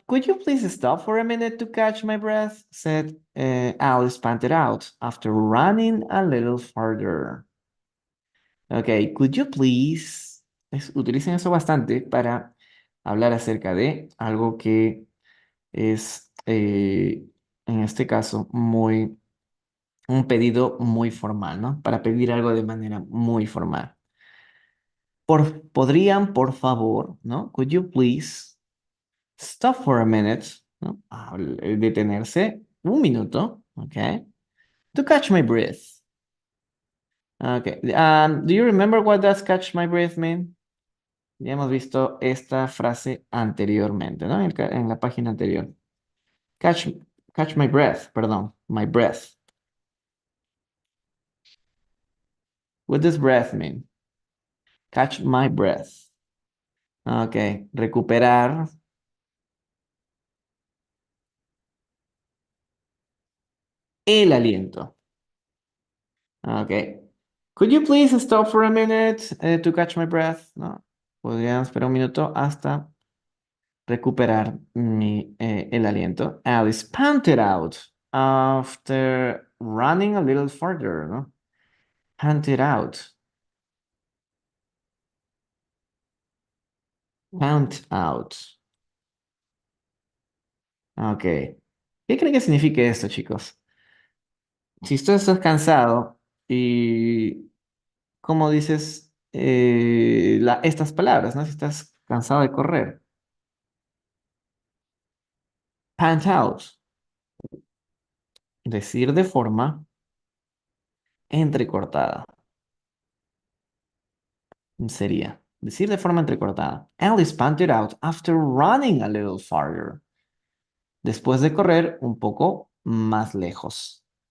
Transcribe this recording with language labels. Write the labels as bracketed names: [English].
[English] Could you please stop for a minute to catch my breath? Said Alice panted out after running a little farther. Ok, could you please? [Spanish] Utilicen eso bastante para hablar acerca de algo que es, en este caso, un pedido muy formal, ¿no? Para pedir algo de manera muy formal. Podrían, por favor, ¿no? [English] Could you please stop for a minute, ¿no? [Spanish] Detenerse un minuto, [English] ¿ok? To catch my breath. Okay. Do you remember what does catch my breath mean? [Spanish] Ya hemos visto esta frase anteriormente, ¿no? En la página anterior. [English] Catch, catch my breath, [Spanish] perdón, my breath. [English] What does breath mean? Catch my breath. [Spanish] Ok, recuperar el aliento. Ok. [English] Could you please stop for a minute to catch my breath? [Spanish] No. Podríamos esperar un minuto hasta recuperar el aliento. [English] Alice panted out after running a little further, ¿no? Panted out. Pant out. Ok. [Spanish] ¿Qué creen que signifique esto, chicos? Si tú estás cansado y, ¿cómo dices estas palabras, ¿no? Si estás cansado de correr. [English] Pant out. [Spanish] Decir de forma entrecortada. Sería decir de forma entrecortada. [English] Alice panted out after running a little farther. [Spanish] Después de correr un poco más lejos.